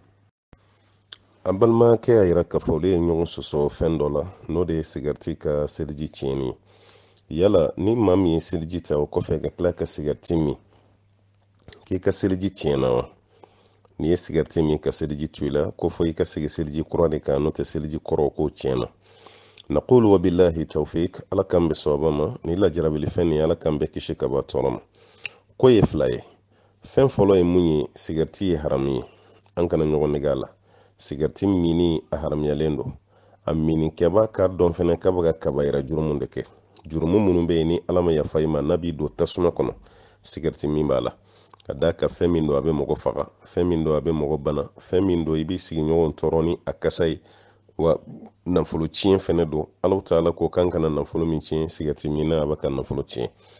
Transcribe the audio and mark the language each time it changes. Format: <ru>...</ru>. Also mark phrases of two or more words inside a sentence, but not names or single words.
<bm>an balimakɛ y'a yira k'a fɔ olu ye ɲɔgɔn sɔsɔ fɛn dɔ la n'o de ye sigariti ka seliji tiɲɛni yala ni maa min ye seliji ta o kɔfɛ ka tila ka sigariti min k'i ka seliji tiɲɛna wa n'i ye sigariti min ka seliji to i la ko fɔ i ka segin seliji kura de kan n'o tɛ seliji kɔrɔ k'o tiɲɛna</bm> <ar>نقول وبالله توفيق</ar> <bm>ala k'an bɛ sababa ma ni lajarabili fɛn nin ala k'an bɛ kisi ka bɔ tɔɔrɔ ma ko ye fila ye fɛn fɔlɔ ye mun ye sigariti ye haramu ye an kana ɲɔgɔn nɛgɛ a la sigariti mini a haramuyalen don a minikɛba k'a dɔn fɛnɛ k'a bɛ ka kabayira jurumu de kɛ jurumu minnu bɛ yen ni ala ma yafa i ma n'a b'i don tasuma kɔnɔ sigariti min b'a la ka d'a ka fɛn min don a bɛ mɔgɔ faga fɛn min don a bɛ mɔgɔ bana fɛn min don i b'i sigiɲɔgɔn tɔɔrɔ ni a kasa ye wa nafolo tiɲɛ fɛnɛ don ala ta'ala ko kan kana nafolo min tiɲɛ sigariti min na a bɛ ka nafolo tiɲɛ</bm>